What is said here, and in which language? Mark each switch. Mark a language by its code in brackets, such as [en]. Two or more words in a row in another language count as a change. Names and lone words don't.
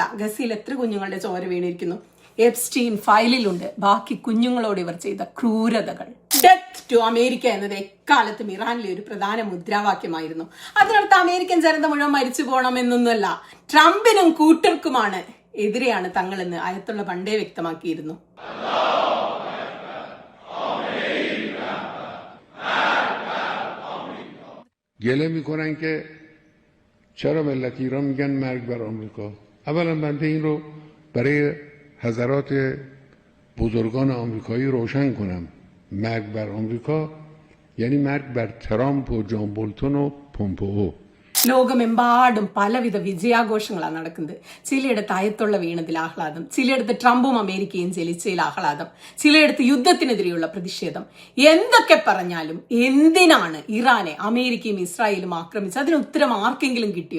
[ml] ഗസയിൽ എത്ര കുഞ്ഞുങ്ങളുടെ ചോര വീണിരിക്കുന്നു. എപ്സ്റ്റീൻ ഫയലിലുണ്ട് ബാക്കി കുഞ്ഞുങ്ങളോട് ഇവർ ചെയ്ത ക്രൂരതകൾ. [en] Death to America [ml] എന്നത് എക്കാലത്തും ഇറാനിലെ ഒരു പ്രധാന മുദ്രാവാക്യമായിരുന്നു. അതിനർത്ഥം അമേരിക്കൻ ജനത മുഴുവൻ മരിച്ചു പോകണമെന്നൊന്നുമല്ല, ട്രംപിനും കൂട്ടർക്കുമാണ് എതിരെയാണ് തങ്ങളെന്ന് അയത്തുള്ള പണ്ടേ വ്യക്തമാക്കിയിരുന്നു. [fa] گله میکنن که چرا ملت ایران میگن مرگ بر آمریکا. اولا بنده این رو برای حضرات بزرگان آمریکایی روشن کنم. مرگ بر آمریکا یعنی مرگ بر ترامپ و جان بولتون و پومپئو. [ml] ലോകമെമ്പാടും പലവിധ വിജയാഘോഷങ്ങളാണ് നടക്കുന്നത്. ചിലയിടത്ത് അയത്തുള്ള വീണതിൽ ആഹ്ലാദം, ചിലയിടത്ത് ട്രംപും അമേരിക്കയും ജയിച്ചതിൽ ആഹ്ലാദം, ചിലയിടത്ത് യുദ്ധത്തിനെതിരെയുള്ള പ്രതിഷേധം. എന്തൊക്കെ പറഞ്ഞാലും എന്തിനാണ് ഇറാനെ അമേരിക്കയും ഇസ്രായേലും ആക്രമിച്ചത്? അതിന് ഉത്തരം ആർക്കെങ്കിലും കിട്ടിയോ?